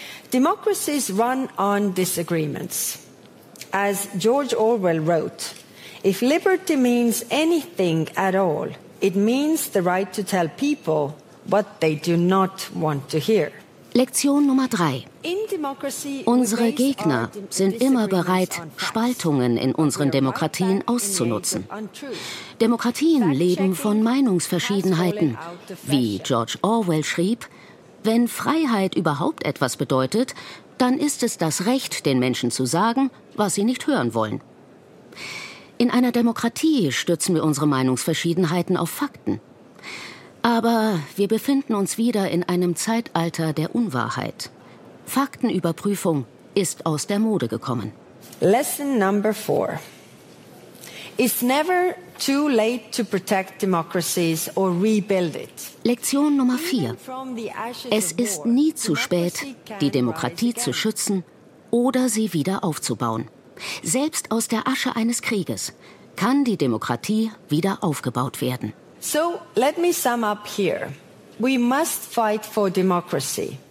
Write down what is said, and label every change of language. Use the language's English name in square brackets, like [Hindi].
[English] Democracies run on disagreements. As George Orwell wrote, if liberty means anything at all, it means the right to tell people what they do not want to hear. [German] Lektion Nummer drei. Unsere Gegner sind immer bereit, Spaltungen in unseren Demokratien auszunutzen. Demokratien leben von Meinungsverschiedenheiten. Wie George Orwell schrieb, wenn Freiheit überhaupt etwas bedeutet, dann ist es das Recht, den Menschen zu sagen, was sie nicht hören wollen. In einer Demokratie stützen wir unsere Meinungsverschiedenheiten auf Fakten. Aber wir befinden uns wieder in einem Zeitalter der Unwahrheit. Faktenüberprüfung ist aus der Mode gekommen. [English] Lesson number four. It's never too late to protect democracies or rebuild it. [German] Lektion Nummer vier. Es ist nie zu spät, die Demokratie zu schützen oder sie wieder aufzubauen. Selbst aus der Asche eines Krieges kann die Demokratie wieder aufgebaut werden. [English] So let me sum up here. We must fight for democracy.